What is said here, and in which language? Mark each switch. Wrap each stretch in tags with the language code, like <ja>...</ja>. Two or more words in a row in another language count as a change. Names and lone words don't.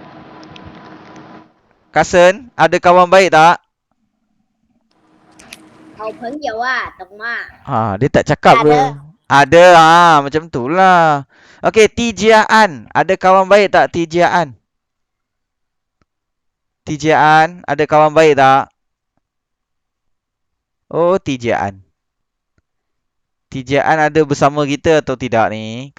<ms>Cousin, ada kawan baik tak?</ms> <zh>好朋友啊，懂吗？</zh> <ms>Dia tak cakap ke? Ada, macam tu lah. Okey, Tijian. Ada kawan baik tak Tijian? Tijian, ada kawan baik tak? Oh, Tijian. Tijian ada bersama kita atau tidak ni?</ms>